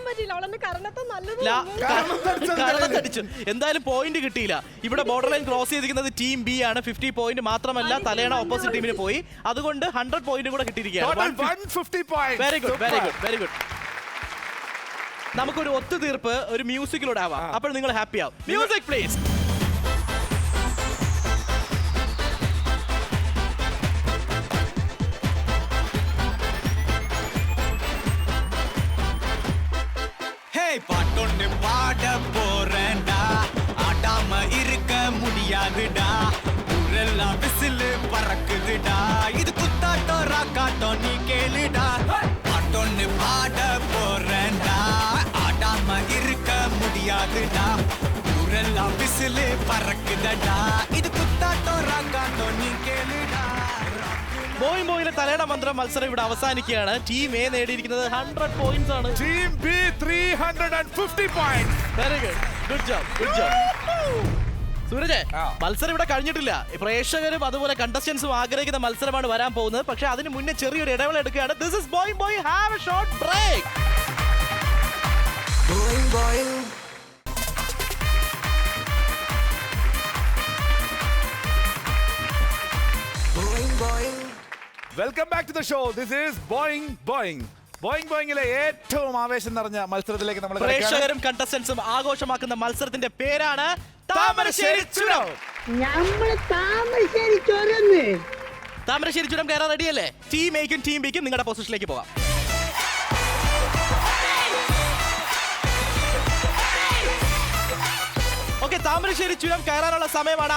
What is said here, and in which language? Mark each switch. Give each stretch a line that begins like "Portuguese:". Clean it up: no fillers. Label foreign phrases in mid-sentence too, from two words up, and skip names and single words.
Malayalam: കരണത്തടിച്ചു. എന്തായാലും പോയിന്റ് കിട്ടിയില്ല. ഇവിടെ
English: border line cross
Malayalam: ചെയ്തിരിക്കുന്നത് ടീം ബി ആണ്. 50 പോയിന്റ് മാത്രമല്ല, തലേണ ഓപ്പോസിറ്റ് ടീമിന് പോയി. അതുകൊണ്ട് 100 പോയിന്റ് കൂടെ കിട്ടിയിരിക്കുകയാണ്.
English: Very good, very good, very good.
Malayalam: നമുക്കൊരു ഒത്തുതീർപ്പ് ഒരു മ്യൂസിക്കിലൂടെ ആവാം. അപ്പോൾ നിങ്ങൾ ഹാപ്പി ആവും.
English: music please.
Tamil: பாட்டொன்னு பாட போறேன்டா, ஆடாம இருக்க முடியாதுடா, ஊரெல்லாம் விசிலு பறக்குதுடா, இது குத்தாட்டம் ராக்காட்டம் நீ கேளுடா. பாட்டொன்னு பாட போறேன்டா, ஆடாம இருக்க முடியாதுடா, ஊரெல்லாம் விசிலு பறக்குதடா, இது குத்தாட்டம் ராக்காட்டம் நீ கேளுடா.
Malayalam: ബോയിങ് ബോയിലെ തലേണ മന്ത്രം മത്സരം ഇവിടെ അവസാനിക്കുകയാണ്. ടീം എ നേടിയിരിക്കുന്നത് 100 പോയിന്റ്സ് ആണ്. ടീം ബി 350 പോയിന്റ്സ്.
English: very good, good job, good job.
Malayalam: സൂരജ്, മത്സരം ഇവിടെ കഴിഞ്ഞിട്ടില്ല. പ്രേക്ഷകരും അതുപോലെ കണ്ടസ്റ്റൻസും ആഗ്രഹിക്കുന്ന മത്സരമാണ് വരാൻ പോകുന്നത്. പക്ഷെ അതിന് മുന്നേ ചെറിയൊരു ഇടവേള എടുക്കുകയാണ്.
English: This is Boeing Boy. Have a short break.
Malayalam: ബോയിങ് ബോയിങ്
English: Welcome back to the show. This is Boeing Boeing.
Malayalam: ബോയിങ് ബോയിങ്ങിലെ ഏറ്റവും ആവേശം നിറഞ്ഞ മത്സരത്തിലേക്ക് നമ്മൾ പ്രേക്ഷകരും കണ്ടസ്റ്റൻസും ആഘോഷമാക്കുന്ന മത്സരത്തിന്റെ പേരാണ് താമരശ്ശേരി ചുരം. താമരശ്ശേരി ചുരം കയറാൻ റെഡിയല്ലേ? ടീം എക്കും ടീം ബിക്കും നിങ്ങളുടെ പൊസിഷനിലേക്ക് പോകാം. ഓക്കെ, താമരശ്ശേരി ചുരം കയറാനുള്ള സമയമാണ്.